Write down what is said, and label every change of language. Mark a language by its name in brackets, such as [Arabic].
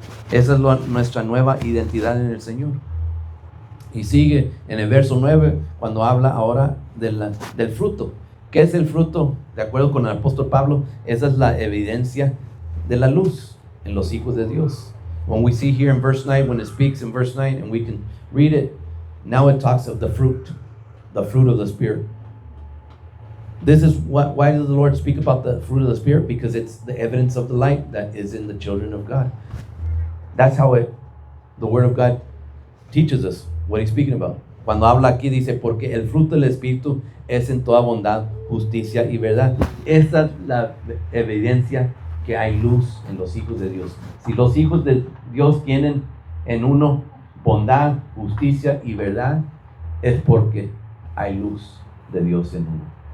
[Spanish] Esa es nuestra nueva identidad en el Señor. Y sigue en el verso 9 cuando habla ahora del fruto. ¿Qué es el fruto? De acuerdo con el apóstol Pablo, esa es la evidencia de la luz en los hijos de Dios. [English] When we see here in verse 9, when it speaks in verse 9, and we can read it, now it talks of the fruit of the Spirit. This is why does the Lord speak about the fruit of the Spirit? Because it's the evidence of the light that is in the children of God. That's how the Word of God teaches us what He's speaking about. [Spanish] Cuando habla aquí dice, porque el fruto del Espíritu es en toda bondad, justicia y verdad. Esa es la evidencia que hay luz en los hijos de Dios. Si los hijos de Dios tienen en uno bondad, justicia y verdad, es porque hay luz de Dios en uno.